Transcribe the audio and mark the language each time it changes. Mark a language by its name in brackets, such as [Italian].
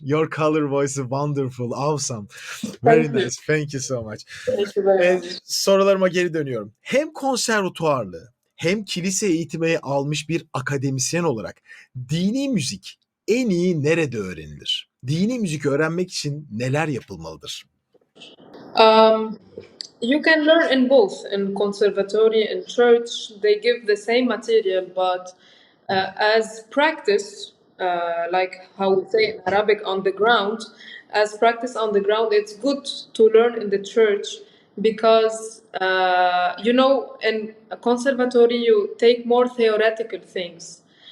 [English] Your color voice is wonderful, awesome. Very Thank you. nice. Thank you so much. Thank you very much. [Turkish] Sorularıma geri dönüyorum. Hem konservatuarlı hem kilise eğitimi almış bir akademisyen olarak dini müzik en iyi nerede öğrenilir? Dini müzik öğrenmek için neler yapılmalıdır? [English] You can learn in both, in conservatory and church. They give the same material, but as practice, like how we say in Arabic, on the ground, as practice on the ground, it's good to learn in the church because, in a conservatory, you take more theoretical things.